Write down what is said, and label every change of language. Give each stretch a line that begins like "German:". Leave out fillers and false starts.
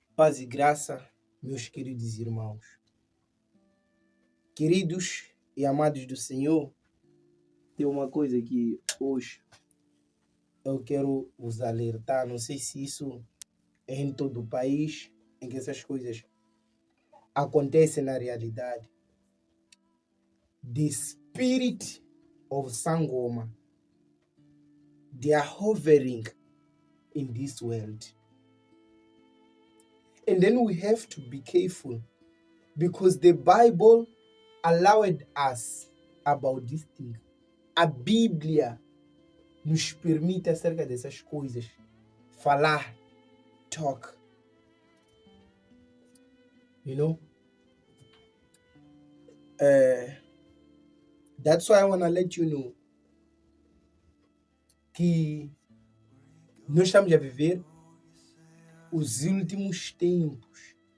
Portuguese: Paz e graça, meus queridos irmãos. Queridos e amados do Senhor, tem uma coisa que hoje eu quero vos alertar. Não sei se isso é em todo o país, em que essas coisas acontecem na realidade.
English: The spirit of Sangoma, they are hovering in this world. And then we have to be careful because the Bible allowed us about this thing.
Portuguese: A Bíblia nos permite acerca dessas coisas falar, talk.
English: You know? That's why I want to let you know
Portuguese: que nós estamos a viver os últimos tempos.